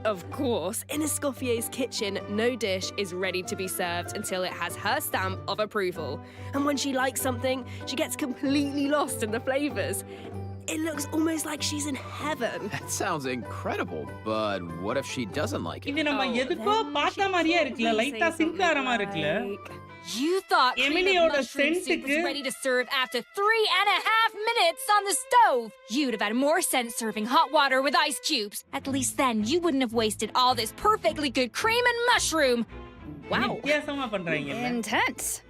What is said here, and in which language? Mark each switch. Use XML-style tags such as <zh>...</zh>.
<en>Of course, in Escoffier's kitchen, no dish is ready to be served until it has her stamp of approval. And when she likes something, she gets completely lost in the flavors. It looks almost like she's in heaven. That sounds incredible, but what if she doesn't like it?</en> <ta>இது நம்ம எதுக்கோ பார்த்த மாதிரியே இருக்குல, லைட்டா sink ஆற மாதிரி இருக்குல.</ta> <en>You thought cream</en> <ta>Emilioட</ta> <en>of mushroom soup</en> <ta>scent-க்கு</ta> <en>was ready to serve after 3.5 minutes on the stove. You'd have had more sense serving hot water with ice cubes. At least then you wouldn't have wasted all this perfectly good cream and mushroom. Wow.</en> <ta>வித்தியாசமா பண்றாங்க.</ta> <en>Intense.</en>